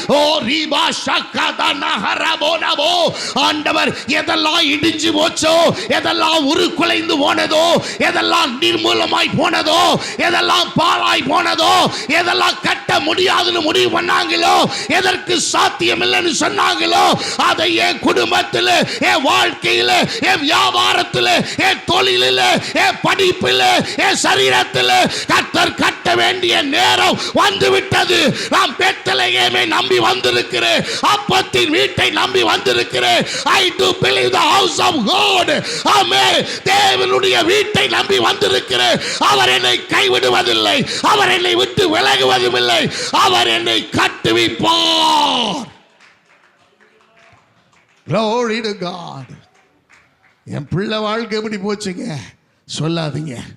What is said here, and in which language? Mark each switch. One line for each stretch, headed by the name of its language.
Tamil: ஓ ரீபா ஷக்கதா நஹரபோனபோ. ஆண்டவர் எதெல்லாம் இடிஞ்சு போச்சோ, எதெல்லாம் உருக்குலைந்து போனதோ, எதெல்லாம் நிர்மூலமாய் போனதோ, எதெல்லாம் பாழாய் போனதோ, எதெல்லாம் கட்ட முடியாதுன்னு முடிவு பண்ணாங்களோ, எதற்கு சாத்தியம் இல்லைன்னு சொன்னாங்களோ, அதை என் குடும்பத்தில், என் வாழ்க்கையில், என் வியாபாரத்தில், என் தொழிலில், என் படிப்பில், என் சரீரத்தில் கர்த்தர் கட்ட வேண்டிய நேரம் வந்துவிட்டது. நாம் பெத்லகேமை நம்பி வந்திருக்கிறேன், அப்பத்தின் வீட்டை நம்பி வந்திருக்கிறேன்.
English: I do believe the house of God.
Tamil: ஆமென். தேவனுடைய வீட்டை நம்பி வந்திருக்கிறேன். அவர் என்னை கைவிடுவதில்லை, அவர் என்னை விட்டு விலகுவதில்லை, அவர் என்னை கட்டுவிப்பார்.
English: Glory to God.
Tamil: என் பிள்ளை வாழ்க்கை எப்படி போச்சுங்க சொல்லாதீங்க.